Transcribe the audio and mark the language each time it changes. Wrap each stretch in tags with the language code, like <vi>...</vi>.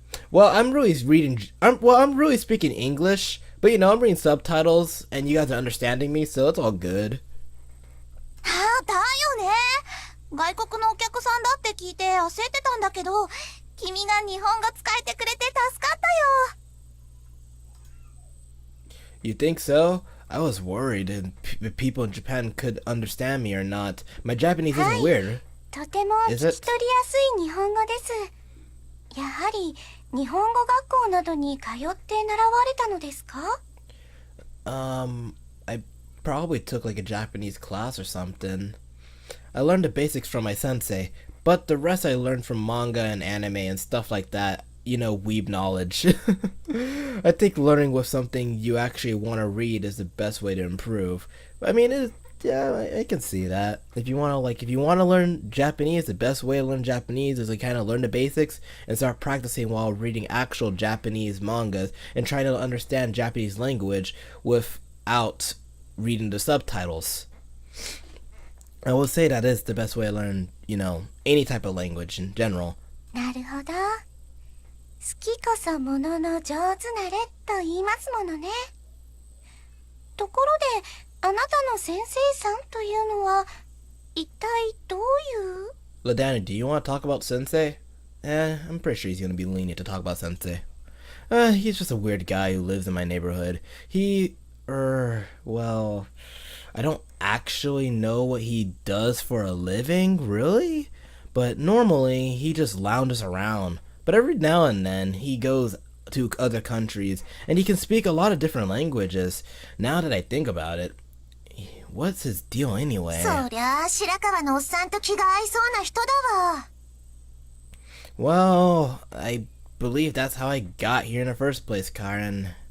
<en>Well, I'm really speaking English, But you know, I'm reading subtitles and you guys are understanding me, so it's all good.</en> <ja>ああ、だよね。外国のお客さんだって聞いて焦ってたんだけど、君が日本語使えてくれて助かったよ。</ja> <en>You think so? I was worried if people in Japan could understand me or not. My Japanese isn't weird.</en> <ja>とても聞き取りやすい日本語です。やはり日本語学校などに通って習われたのですか？</ja> <en>I probably took like a Japanese class or something. I learned the basics from my sensei, but the rest I learned from manga and anime and stuff like that. You know, weeb knowledge. I think learning with something you actually want to read is the best way to improve. I mean, yeah, I can see that. If you want to learn Japanese, the best way to learn Japanese is to kind of learn the basics and start practicing while reading actual Japanese mangas and trying to understand Japanese language without reading the subtitles. I will say that is the best way to learn, you know, any type of language in general.</en> <ja>なるほど。好きこそものの上手なれと言いますものね。ところで、あなたの先生さんというのは一体どういう？</ja> <en>Ladana, do you want to talk about Sensei? I'm pretty sure he's going to be lenient to talk about Sensei. He's just a weird guy who lives in my neighborhood. Well, I don't actually know what he does for a living, really? But normally, he just lounges around. But every now and then, he goes to other countries, and he can speak a lot of different languages. Now that I think about it, what's his deal anyway?</en> <ja>そりゃあ、白川のおっさんと気が合いそうな人だわ。</ja> <en>Well, I believe that's how I got here in the first place, Karen.</en>